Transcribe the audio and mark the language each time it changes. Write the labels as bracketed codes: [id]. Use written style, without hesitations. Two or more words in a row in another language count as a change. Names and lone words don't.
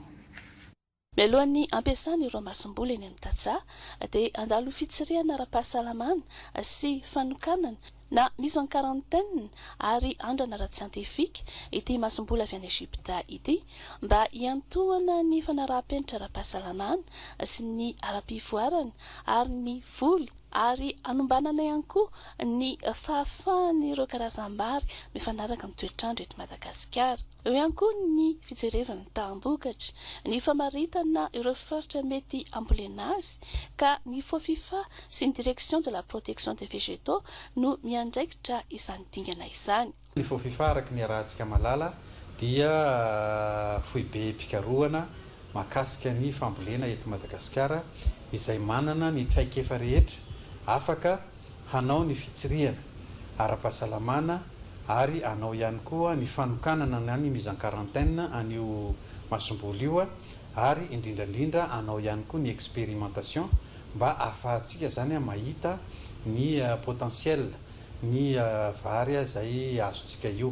[mg] Mialohan'ny ampiasana ireo masom-boly eny amin'ny Tatsaha dia andalo fitsirihana ara-pahasalamana sy fanokanana na [fr] mise en quarantaine [mg] ary andrana ara-tsiantifika ity masom-boly avy any Ejipta ity mba hiantohana ny fanaraha-penitra ara-pahasalamana sy ny ara-pivoarana ary ny voly ary anombanana ihany koa ny fahafahan'ireo karazam-bary mifanaraka amin'ny toetrandro eto Madagasikara. Eo ihany koa ny fijerevana tambokatra, ny famaritana ireo faritra mety ambolena azy ka ny FOFIFA sy ny [fr] direction de la protection des végétaux [mg] no miandraikitra izany dingana izany. Ny FOFIFA araka ny arahantsika malala dia foibe mpikarohana mahakasika ny fambolena eto Madagasikara izay manana ny traikefa rehetra afaka hanao ny fitsirihana ara-pahasalamana ary anao ihany koa ny fanokanana na ny [fr] mise en quarantaine [mg] an'io masom-boly io ary indrindrandrindra anao ihany koa ny expérimentation mba ahafahantsika zany mahita ny potentiel ny vary izay azontsika io.